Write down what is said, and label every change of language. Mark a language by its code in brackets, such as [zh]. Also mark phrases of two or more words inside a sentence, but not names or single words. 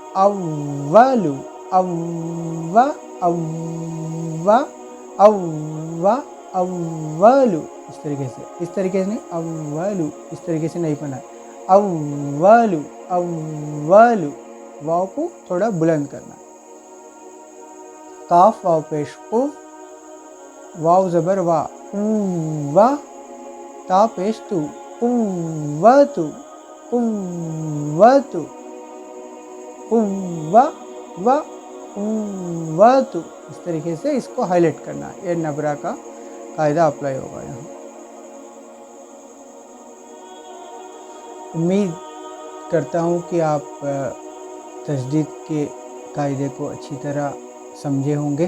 [ur] اولو، اووا، اووا، اووا، اولو۔ اس طریقے سے نہیں، اولو، اس طریقے سے نہیں پڑھنا ہے، اولو، اولو۔ واو کو تھوڑا بلند کرنا ہے۔ قاف واو پیش قو، واو زبر وا، وا، تا پیش تو، قوتو، قوتو، قوہ و قوتو۔ اس طریقے سے اس کو ہائی لائٹ کرنا ہے، یہ نبرہ کا قاعدہ اپلائی ہوگا یہاں۔ امید کرتا ہوں کہ آپ تجدید کے قاعدے کو اچھی طرح سمجھے ہوں گے۔